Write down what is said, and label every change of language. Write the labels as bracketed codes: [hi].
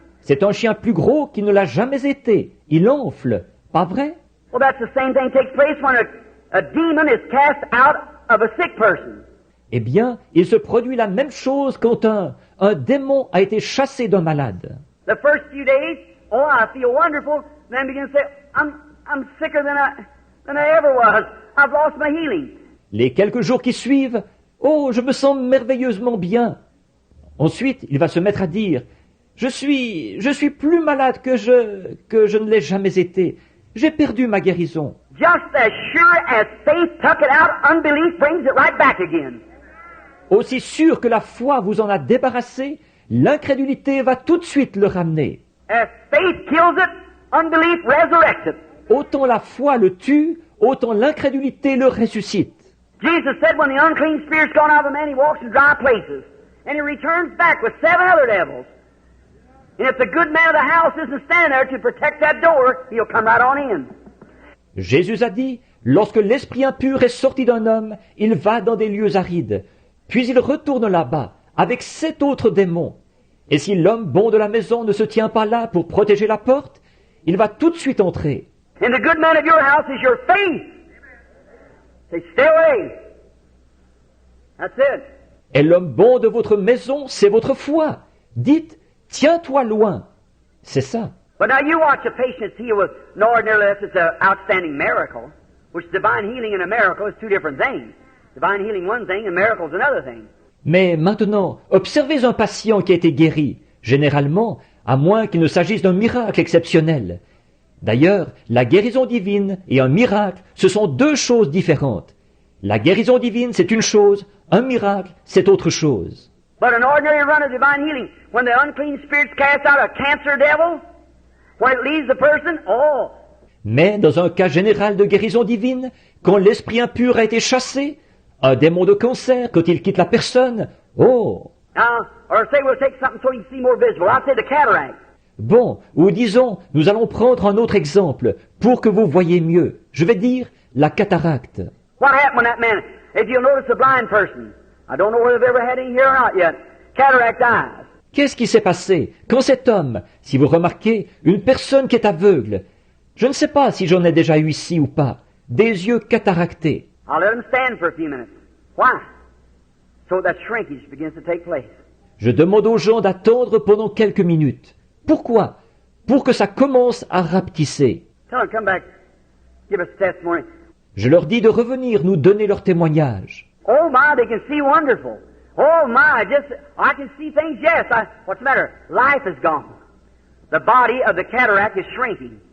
[fr] C'est un chien plus gros qu'il ne l'a jamais été. Il enfle. Pas vrai? [en] Well, that's the same thing takes place when a demon is cast out of a sick person. [fr] Eh bien, il se produit la même chose quand un démon a été chassé d'un malade. [en] The first few days, oh, I feel wonderful. Then begin to say, I'm sicker than I ever was. I've lost my healing. [fr] Les quelques jours qui suivent, oh, je me sens merveilleusement bien. Ensuite, il va se mettre à dire, je suis plus malade que je ne l'ai jamais été. j'ai perdu ma guérison. [en] Just as sure as faith took it out, unbelief brings it right back again. [fr] Aussi sûr que la foi vous en a débarrassé, l'incrédulité va tout de suite le ramener. [en] As faith kills it, unbelief resurrects it. [fr] Autant la foi le tue, autant l'incrédulité le ressuscite. [en] Jesus said when the unclean spirit's gone out of a man, he walks in dry places. And he returns back with 7 other devils. And if the good man of the house isn't standing there to protect that door, he'll come right on in. [fr] Jésus a dit, lorsque l'esprit impur est sorti d'un homme, il va dans des lieux arides. Puis il retourne là-bas, avec 7 autres démons. Et si l'homme bon de la maison ne se tient pas là pour protéger la porte, il va tout de suite entrer. [en] And the good man of your house is your faith. Say, stay away. That's it. [fr] Et l'homme bon de votre maison, c'est votre foi. Dites, tiens-toi loin. C'est ça. [en] But now you watch a patient healed with an ordinary unless it's an outstanding miracle, which divine healing and a miracle is 2 different things. Divine healing one thing and miracle is another thing. [fr] Mais maintenant, observez un patient qui a été guéri, généralement, à moins qu'il ne s'agisse d'un miracle exceptionnel. D'ailleurs, la guérison divine et un miracle, ce sont 2 choses différentes. La guérison divine, c'est une chose, un miracle, c'est autre chose. [en] But an ordinary run of divine healing, when the unclean spirits cast out a cancer devil, when it leaves the person, oh, [fr] Mais dans un cas général de guérison divine, quand l'esprit impur a été chassé, un démon de cancer, quand il quitte la personne, oh! [en] now, or say we'll take something so you can see more visible. I'll say the cataract. [fr] Bon, ou disons, nous allons prendre un autre exemple, pour que vous voyez mieux. Je vais dire la cataracte. [en] What happened when that man, if you'll notice a blind person, I don't know whether they've ever had any here or not yet, cataract eyes. [fr] Qu'est-ce qui s'est passé quand cet homme, si vous remarquez, une personne qui est aveugle, je ne sais pas si j'en ai déjà eu ici ou pas, des yeux cataractés. [en] I'll let them stand for a few minutes. Why? So that shrinkage begins to take place. [fr] Je demande aux gens d'attendre pendant quelques minutes. Pourquoi? Pour que ça commence à rapetisser. [en] Tell them, come back, give us testimony. [fr] Je leur dis de revenir nous donner leur témoignage. [en] Oh my, they can see wonderful. Oh my, I can see things, yes. What's the matter? Life is gone. The body of the cataract is shrinking.